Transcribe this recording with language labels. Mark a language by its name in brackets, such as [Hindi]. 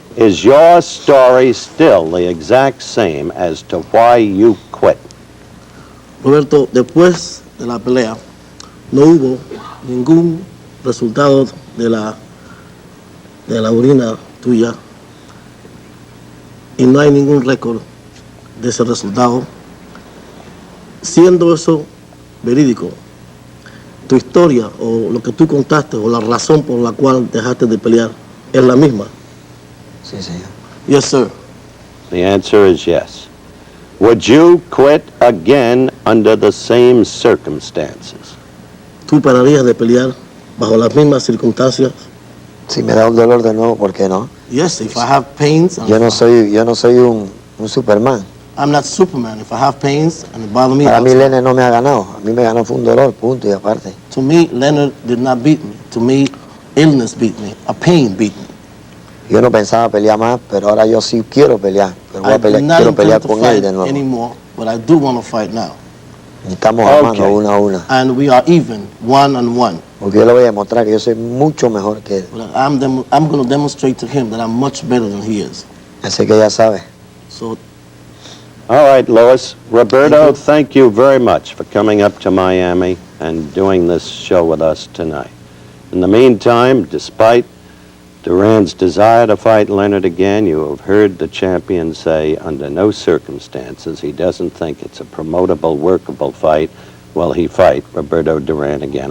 [English] is your story still the exact same as to why you quit? [Spanish] Roberto, después de la pelea, no hubo ningún resultado de la orina tuya y no hay ningún récord de ese resultado. Siendo eso verídico, tu historia o lo que tú contaste o la razón por la cual dejaste de pelear es la misma. Sí, señor. [English] Yes, sir. The answer is yes. Would you quit again under the same circumstances? [Spanish] ¿Tú pararías de pelear bajo las mismas circunstancias? Si me da un dolor de nuevo, ¿por qué no? [English] Yes, if I have pains. [Spanish] Yo no soy un Superman. [English] I'm not Superman. If I have pains and it bother me. [Spanish] Para mí Leonard no me ha ganado. A mí me ganó fue un dolor, punto y aparte. [English] To me, Leonard did not beat me. To me, illness beat me. A pain beat me. [Spanish] Yo no pensaba pelear más, pero ahora yo sí quiero pelear. Pero voy a pelear, quiero pelear con él de nuevo. [English] Anymore, but I do want to fight now. [Spanish] Y estamos a mano uno a una. [English] And we are even, 1-on-1. [Spanish] Porque yo le voy a demostrar que yo soy mucho mejor que él. [English] I'm going to demonstrate to him that I'm much better than he is. [Spanish] Así que ya sabe. [English] So All right, Lois. Roberto, thank you very much for coming up to Miami and doing this show with us tonight. In the meantime, despite Duran's desire to fight Leonard again, you have heard the champion say under no circumstances he doesn't think it's a promotable, workable fight will he fight Roberto Duran again.